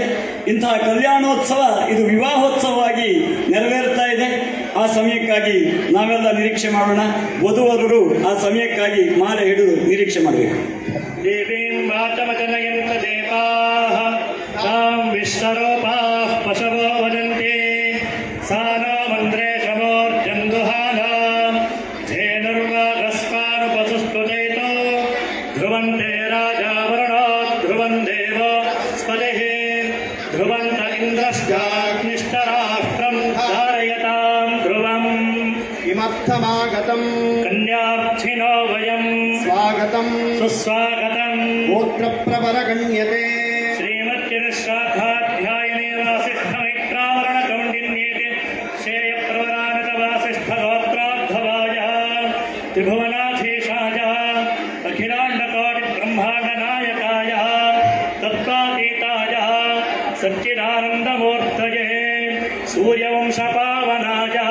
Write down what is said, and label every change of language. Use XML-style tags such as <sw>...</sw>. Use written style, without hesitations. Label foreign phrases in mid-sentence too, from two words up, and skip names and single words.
<kn>ಇಂತಹ ಕಲ್ಯಾಣೋತ್ಸವ ಇದು ವಿವಾಹೋತ್ಸವವಾಗಿ ನೆರವೇರ್ತಾ ಇದೆ. ಆ ಸಮಯಕ್ಕಾಗಿ ನಾವೆಲ್ಲ ನಿರೀಕ್ಷೆ ಮಾಡೋಣ. ವಧುವರರು ಆ ಸಮಯಕ್ಕಾಗಿ ಮಾಲೆ ಹಿಡಿದು ನಿರೀಕ್ಷೆ ಮಾಡಬೇಕು.</kn> <sa>ದೇವೀಂ ಮಾತಮಜನಯಂತ ದೇವಾಃ ತಾಂ ವಿಶ್ವರೂಪಾಃ ಪಶವೋ ವದಂತೆ ಸಾ नो ಮಂದ್ರೇ ಶಮೋರ್ಜಂದುಹಾನಾಂ ಧೇನುರ್ವಾಗಸ್ಮಾನುಪಸುಸ್ತು ಜೈತೋ ಧ್ರುವಂತೆ ರಾಜಾ ವರುಣೋ ಧ್ರುವಂ ದೇವೋ ಸ್ಪತಿಃ ಧ್ರುವಂತ ಇಂದ್ರಶ್ಚಾಗ್ನಿಷ್ಟರಾಷ್ಟ್ರಂ ಧಾರಯತಾಂ ಧ್ರುವಂ किमर्थमागतं कन्यार्थिनो वयं स्वागतं सुस्वागतं गोत्रप्रवरगण्यते श्रीमद्गिरिशाखाध्यायिने वासिष्ठमित्रावरणकौण्डिन्ये शेयप्रवरानतवासिष्ठगोत्राद्धवायः त्रिभुवनाधीशाय अखिलाण्डकोटिब्रह्माण्डनायकाय तत्त्वातीताय सच्चिदानन्दमूर्तये सूर्यवंशपावनाय</sa>